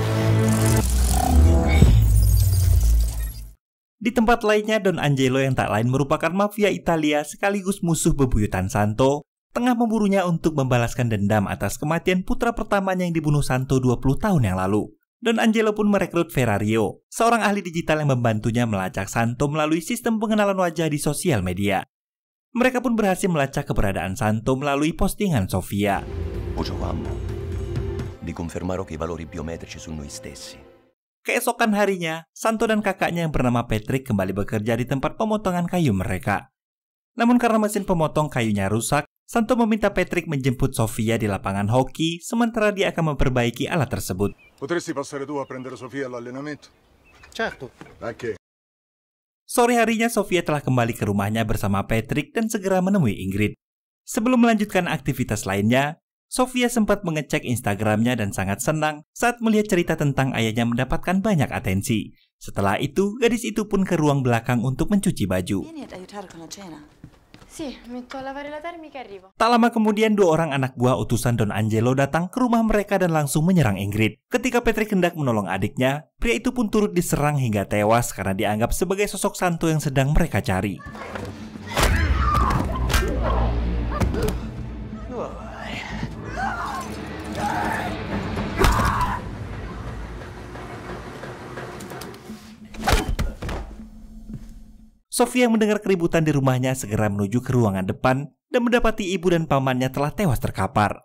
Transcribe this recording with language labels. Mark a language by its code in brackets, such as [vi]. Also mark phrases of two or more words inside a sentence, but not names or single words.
[id] Di tempat lainnya, Don Angelo yang tak lain merupakan mafia Italia sekaligus musuh bebuyutan Santo, tengah memburunya untuk membalaskan dendam atas kematian putra pertamanya yang dibunuh Santo 20 tahun yang lalu. Don Angelo pun merekrut Ferrario, seorang ahli digital yang membantunya melacak Santo melalui sistem pengenalan wajah di sosial media. Mereka pun berhasil melacak keberadaan Santo melalui postingan Sofia. [it] Giovanni, vi confermerò che i valori biometrici su noi stessi. [id] Keesokan harinya, Santo dan kakaknya yang bernama Patrick kembali bekerja di tempat pemotongan kayu mereka. Namun karena mesin pemotong kayunya rusak, Santo meminta Patrick menjemput Sofia di lapangan hoki, sementara dia akan memperbaiki alat tersebut. [it] Potresti passare tu a prendere Sofia all'allenamento? Certo. Perché? [id] Sore harinya Sofia telah kembali ke rumahnya bersama Patrick dan segera menemui Ingrid. Sebelum melanjutkan aktivitas lainnya, Sofia sempat mengecek Instagramnya dan sangat senang saat melihat cerita tentang ayahnya mendapatkan banyak atensi. Setelah itu, gadis itu pun ke ruang belakang untuk mencuci baju. [it] Sì, metto a lavare la termica e arrivo. [id] Tak lama kemudian, dua orang anak buah utusan Don Angelo datang ke rumah mereka dan langsung menyerang Ingrid. Ketika Patrick hendak menolong adiknya, pria itu pun turut diserang hingga tewas karena dianggap sebagai sosok Santo yang sedang mereka cari. Sofia yang mendengar keributan di rumahnya segera menuju ke ruangan depan dan mendapati ibu dan pamannya telah tewas terkapar.